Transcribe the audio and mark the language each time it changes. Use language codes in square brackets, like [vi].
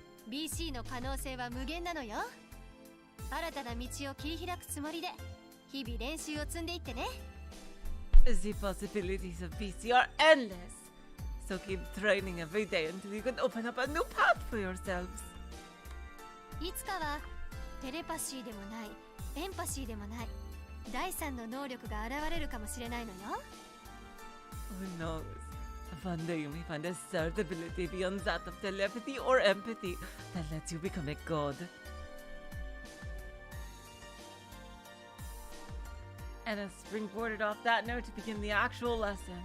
[ja] BC の可能性は無限なのよ。新たな道を切り開くつもりで日々練習を積んでいってね。 [en] The possibilities of BC are endless, so keep training every day until you can open up a new path for yourselves. [ja] いつかはテレパシーでもないエンパシーでもない第三の能力が現れるかもしれないのよ。 [en] Who knows? One day you may find a third ability beyond that of telepathy or empathy that lets you become a god. And as springboarded off that note to begin the actual lesson.